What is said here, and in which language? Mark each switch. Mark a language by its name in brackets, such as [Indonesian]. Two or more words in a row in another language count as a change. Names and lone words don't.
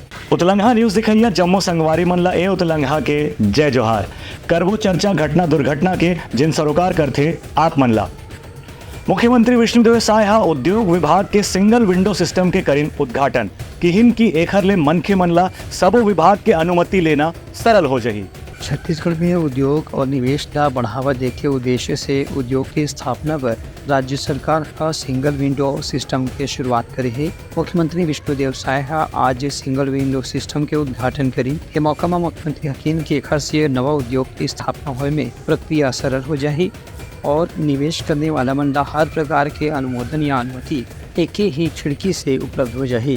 [Chhattisgarhi] उतलंघा न्यूज दिखैया जम्मू संगवारी मन ला ए उतलंघा के जय जोहार करबो चर्चा घटना दुर्घटना के जिन सरोकार करथे आप मन ला। मुख्यमंत्री विष्णुदेव साय हा उद्योग विभाग के [English] single window system [Chhattisgarhi] के करीन उद्घाटन किहिन की एखर ले मनखे मन ला सबो विभाग के अनुमति लेना सरल हो जाही। छत्तीसगढ़ में उद्योग और निवेश का बढ़ावा देके उद्देश्य से उद्योग की स्थापना पर राज्य सरकार का [English] single window system [Chhattisgarhi] के शुरुआत करी है। मुख्यमंत्री विष्णुदेव साय आज [English] single window system [Chhattisgarhi] के उद्घाटन करी के मौका में मुख्यमंत्री हकीन के एखर से नवा उद्योग की स्थापना होए में प्रक्रिया सरल हो जाही और निवेश करने वाला मन ला हर प्रकार के अनुमोदन या अनुमति एक ही खिड़की से उपलब्ध हो जाही।